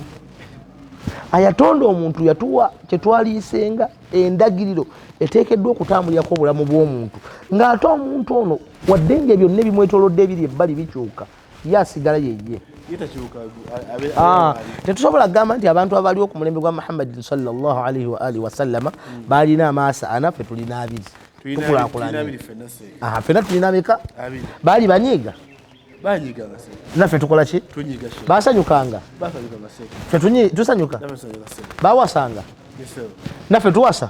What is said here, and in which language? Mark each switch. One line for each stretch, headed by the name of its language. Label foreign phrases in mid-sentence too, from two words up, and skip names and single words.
Ganda: Ayatonda omuntu yatuwa kyetwaliisenga endagiriro eteekeddwa okutambulirako obulamu bw'omuntu, ng'ate omuntu ono wadde nga byonna ebimwetoolodde ebiri ebbali bikyuka, ye asigala yeye. Tetusobola kugamba nti abantu abaliwo ku mulembe gwa Muhammadin
Arabic: صلى الله عليه وعلى آله وسلم
Ganda: baalina amaaso 4, ffe tulina 2. Tukulaakulana. Ffenna tulina ameka? Baali banyiiga? Naffe tukola ki? Baasanyukanga? Ffe tusanyuka? Baawasanga? Naffe tuwasa?